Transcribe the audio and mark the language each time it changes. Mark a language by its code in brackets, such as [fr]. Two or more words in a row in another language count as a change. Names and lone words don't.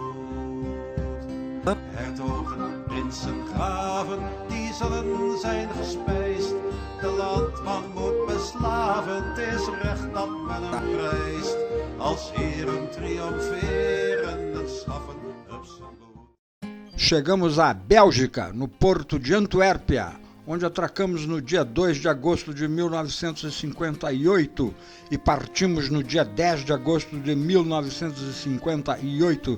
[nl] Hertogen, prinsen, graven, die zullen zijn gespijsd. De landman moet beslaven, het is recht dat men hem prijst. Als heren triomferen en schaffen op zijn boot. [pt] Chegamos à Bélgica, no porto de Antuérpia, onde atracamos no dia 2 de agosto de 1958 e partimos no dia 10 de agosto de 1958.